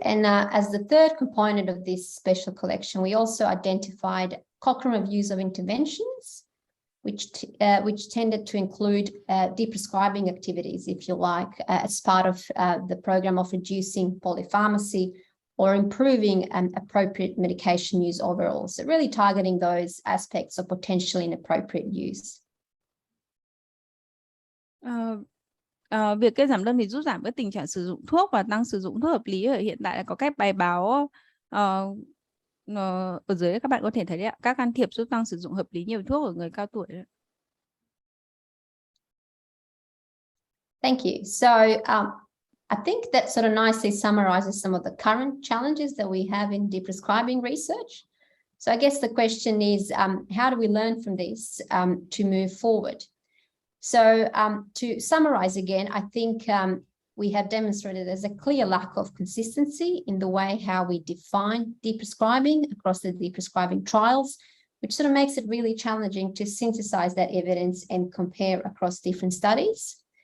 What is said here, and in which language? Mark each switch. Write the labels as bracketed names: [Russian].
[English] And as the third component of this special collection, we also identified Cochrane reviews of interventions, which tended to include deprescribing activities, if you like, as part of the program of reducing polypharmacy or improving appropriate medication use overall. So really targeting those aspects of potentially inappropriate use. [Vietnamese] Việc kê giảm đơn thì giúp giảm cái tình trạng sử dụng thuốc và tăng sử dụng thuốc hợp lý. Ở hiện tại là có các bài báo ở dưới các bạn có thể thấy đấy, các can thiệp giúp tăng sử dụng hợp lý nhiều thuốc ở người cao tuổi. [English] Thank you. So I think that sort of nicely summarizes some of the current challenges that we have in deprescribing research. So I guess the question is, how do we learn from this to move forward? So to summarize again, I think we have demonstrated there's a clear lack of consistency in the way how we define deprescribing across the deprescribing trials, which sort of makes it really challenging to synthesize that evidence and compare across different studies.